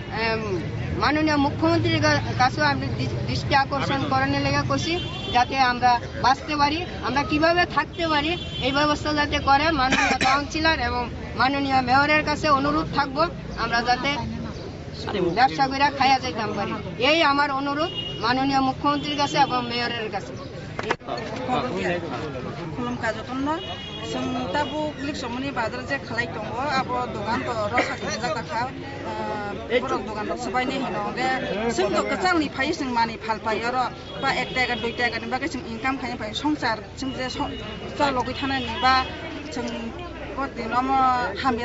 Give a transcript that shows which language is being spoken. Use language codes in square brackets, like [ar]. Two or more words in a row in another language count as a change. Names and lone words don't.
[bn] মাননীয় মুখ্যমন্ত্রীর কাছেও আমি দৃষ্টি আকর্ষণ করানোর লেগে করছি, যাতে আমরা বাঁচতে পারি, আমরা কিভাবে থাকতে পারি এই ব্যবস্থা যাতে করে মাননীয় কাউন্সিলর এবং মাননীয় মেয়রের কাছে অনুরোধ থাকবো, আমরা যাতে ব্যবসা করে খাইয়া যাইতাম পারি। এই আমার অনুরোধ মাননীয় মুখ্যমন্ত্রীর কাছে এবং মেয়রের কাছে। [trp] खुलुमखा जतन जों दाबो लिक्समनि बाजार जे खालाय दङ आबो दखान तो रसा के जाका बर दखान तो सबायनि हिनोगे जों तो कचांनि फाय जों मानि फालपायो र बा 1 टाका 2 टाकानि बागै जों इनकाम खायनो फाय संसार जों जे जा लगै थानायनि बा जों दिन हामिया